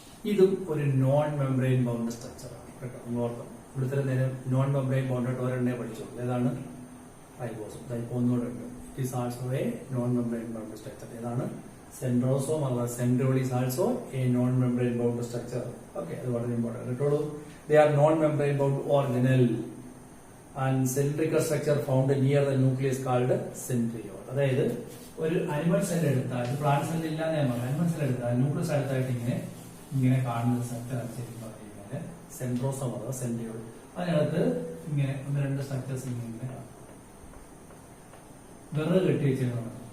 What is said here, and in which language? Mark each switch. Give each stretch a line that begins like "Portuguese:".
Malayalam: ഇതും ഒരു non membrane bound സ്ട്രക്ചറാണ് കേട്ടോ. ഓർക്കണം, ഇവിടുത്തെ നേരം നോൺ മെംബ്രെയിൻ ബൗണ്ടഡ് ഒരെണ്ണേ പഠിച്ചോളൂ. ഏതാണ്? റൈബോസം. ഒന്നുകൂടെ ഉണ്ട്.
English: It is also a non membrane bound structure. ഏതാണ്? Centrosome അഥവാ centriole is also a non membrane bound structure.
Malayalam: Okay, അത് വളരെ ഇമ്പോർട്ടന്റ് കേട്ടോളൂ.
English: They are non-membrane bound organelle and cylindrical structure found near the nucleus called centriole.
Malayalam: അതായത് ഒരു animal cell എടുത്താൽ plant cell ഇല്ലാതെ animal cell എടുത്താൽ nucleus അടുത്തായിട്ട് ഇങ്ങനെ കാണുന്ന സ്ട്രക്ചർ ശരിക്കും പറഞ്ഞു കഴിഞ്ഞാൽ സെൻട്രോസോം അഥവാ സെൻട്രിയോൾ. അതിനകത്ത് ഇങ്ങനെ 1-2 സ്ട്രക്ചേഴ്സ് ഇങ്ങനെ വിറക് കെട്ടി വെച്ചിരുന്നു.